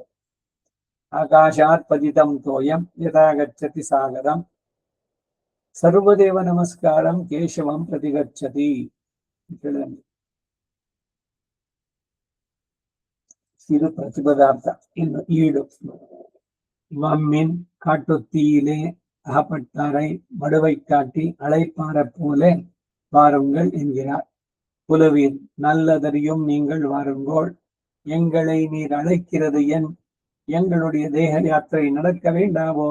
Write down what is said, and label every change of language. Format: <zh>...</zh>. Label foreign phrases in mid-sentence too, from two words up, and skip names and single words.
<sa>ಆಕಾಶಾತ್ ಪತಿತಂ ತೋಯಂ ಯಥಾಗಚ್ಚತಿ ಸಾಗರಂ ಸರ್ವದೇವ ನಮಸ್ಕಾರಂ ಕೇಶವಂ ಪ್ರತಿಗಚ್ಚತಿ.</sa> <kn>ಇದು ಪ್ರತಿಪದಾರ್ಥ. ಇನ್ನು ಈಡು.</kn> <ta>வம்மின் காட்டுத்தீயிலே அகப்பட்டாரை மடுவை காட்டி அழைப்பார போல வாருங்கள் என்கிறார். புலவீர் நல்லதறியும் நீங்கள் வாருங்கோள், எங்களை நீர் அழைக்கிறது எங்களுடைய தேக யாத்திரை நடக்க வேண்டாவோ?</ta>